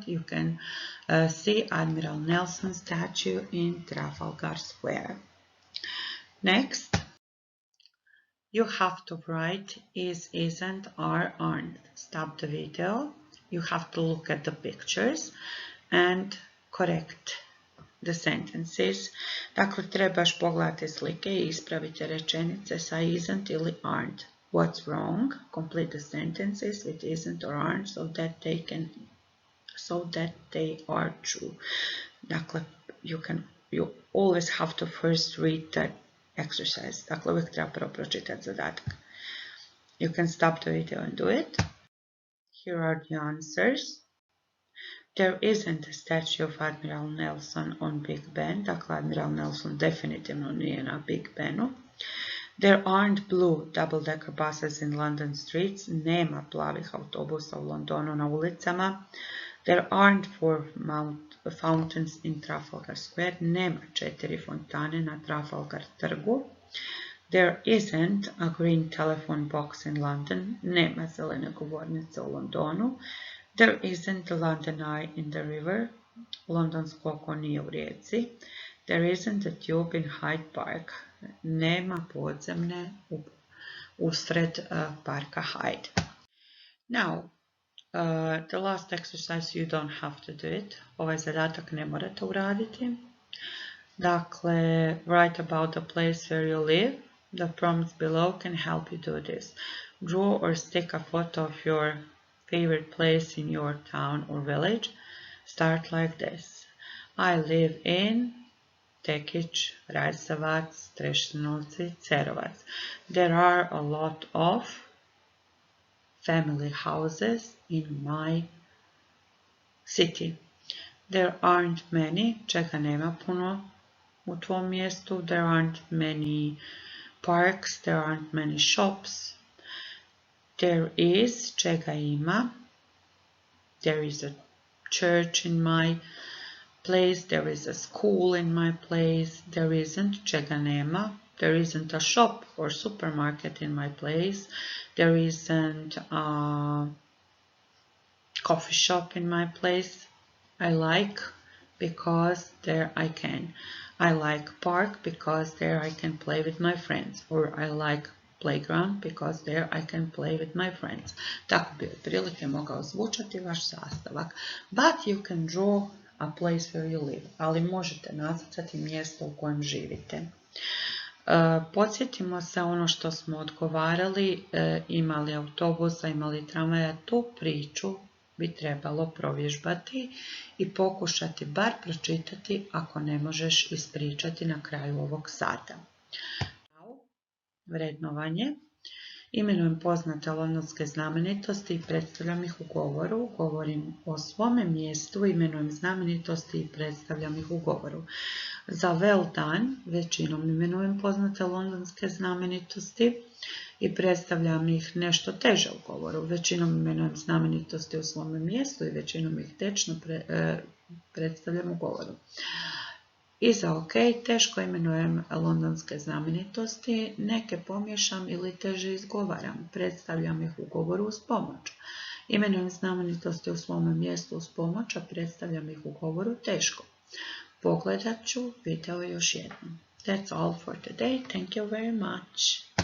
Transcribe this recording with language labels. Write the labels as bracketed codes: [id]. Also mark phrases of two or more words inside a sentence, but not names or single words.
[en] You can see Admiral Nelson's statue in Trafalgar Square. Next, you have to write is, isn't, are, aren't. Stop the video. You have to look at the pictures and correct the sentences. [bs] Dakle, trebaš pogledati slike i ispraviti rečenice sa isn't ili aren't. [en] What's wrong? Complete the sentences with isn't or aren't so that they are true. Dakle, you always have to first read the exercise. [bs] Dakle, uvijek treba prvo pročitati zadatak. [en] You can stop the video and do it. Here are the answers. There isn't a statue of Admiral Nelson on Big Ben. [bs] Dakle, Admiral Nelson definitivno nije na Big Benu. [en] There aren't blue double-decker buses in London streets. [bs] Nema plavih autobusa u Londonu na ulicama. [en] There aren't four fountains in Trafalgar Square. [bs] Nema 4 fontane na Trafalgar trgu. [en] There isn't a green telephone box in London. [bs] Nema zelene govornice u Londonu. [en] There isn't a London Eye in the river. [bs] Londonsko oko nije u rijeci. [en] There isn't a tube in Hyde Park. [bs] Nema podzemne usred parka Hyde. [en] Now, the last exercise you don't have to do it. [bs] Ovaj zadatak ne morate uraditi. Dakle, [en] write about the place where you live. The prompts below can help you do this. Draw or stick a photo of your favorite place in your town or village. Start like this. I live in Tekić, Rajsavac, Trešnjevci, Cerovac. There are a lot of family houses in my city. There aren't many, [bs] čega nema puno, u tvom mjestu. [en] There aren't many parks, there aren't many shops. There is, [bs] čega ima. [en] There is a church in my place, there is a school in my place. There isn't, [bs] čega nema. [en] There isn't a shop or supermarket in my place. There isn't a coffee shop in my place. I like because there I can. I like park because there I can play with my friends. Or I like playground because there I can play with my friends. [bs] Tako bi otprilike mogao zvučati vaš sastavak. [en] But you can draw a place where you live. [bs] Ali možete nacrtati mjesto u kojem živite. Podsjetimo se ono što smo odgovarali, imali autobusa, imali tramvaja, tu priču bi trebalo provježbati i pokušati bar pročitati ako ne možeš ispričati na kraju ovog sata. Vrednovanje. Imenujem poznate londonske znamenitosti i predstavljam ih u govoru. Govorim o svome mjestu, imenujem znamenitosti i predstavljam ih u govoru. Za [en] well done [bs] većinom imenujem poznate londonske znamenitosti i predstavljam ih nešto teže u govoru. Većinom imenujem znamenitosti u svome mjestu i većinom ih tečno predstavljam u govoru. I za ok, teško imenujem londonske znamenitosti, neke pomiješam ili teže izgovaram, predstavljam ih u govoru uz pomoć. Imenujem znamenitosti u svome mjestu uz pomoć, a predstavljam ih u govoru teško. Pogledat ću video još jednom. [en] That's all for today. Thank you very much.